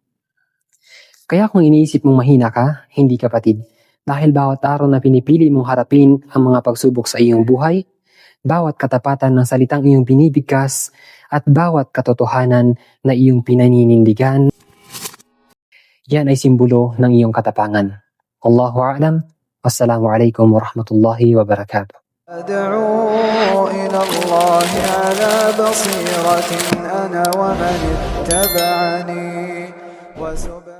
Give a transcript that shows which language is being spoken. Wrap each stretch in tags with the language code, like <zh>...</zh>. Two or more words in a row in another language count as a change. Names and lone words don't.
<tl>Kaya kung iniisip mong mahina ka, hindi kapatid. Dahil bawat araw na pinipili mong harapin ang mga pagsubok sa iyong buhay, bawat katapatan ng salitang iyong binibigkas, at bawat katotohanan na iyong pinaninindigan, yan ay simbolo ng iyong katapangan.</tl> <ar>الله أعلم. والسلام عليكم ورحمة الله وبركاته. أدعو إلى الله على بصيرة أنا ومن اتبعني</ar>